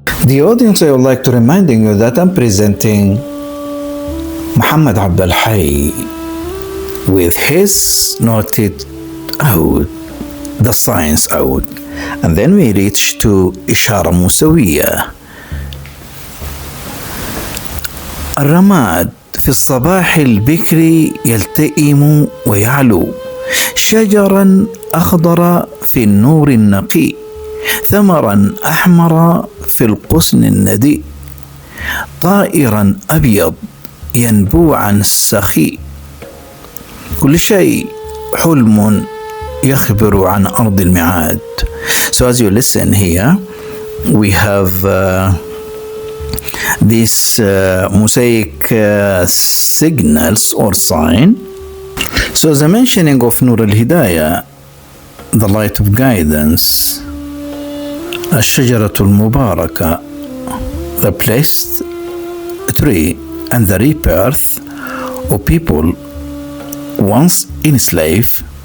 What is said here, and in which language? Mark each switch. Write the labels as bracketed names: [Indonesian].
[English] The audience, I would like to reminding you that I'm presenting Muhammad Abd Al-Hayy with his noted out, the science out. And then we reach to [Arabic] إشارة موسوية. الرماد في الصباح البكري يلتئم ويعلو شجرا أخضر في النور النقي، ثمرا أحمر في القصن الندي، طائرا أبيض ينبو عن السخي. كل شيء حلم يخبر عن أرض الميعاد. [English] So as you listen here, we have this mosaic signals or sign. So the mentioning of Nur al-Hidayah, the light of guidance, [Arabic] الشجرة المباركة, [English] the blessed tree, and the rebirth of people once enslaved,